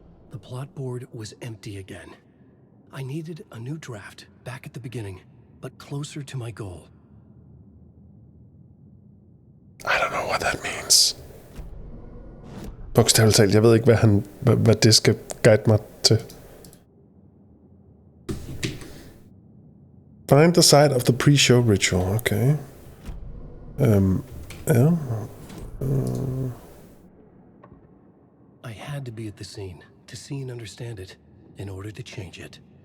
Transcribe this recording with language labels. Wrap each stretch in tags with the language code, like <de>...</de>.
<en>The plot board was empty again. I needed a new draft, back at the beginning, but closer to my goal. I don't know what that means.</en> <da>Bogstaveligt talt, jeg ved ikke, hvad det skal guide mig til.</da> <en>Find the site of the pre-show ritual, okay.</en> <da>Ja.</da> <en>I had to be at the scene, to see and understand it, in order to change it.</en>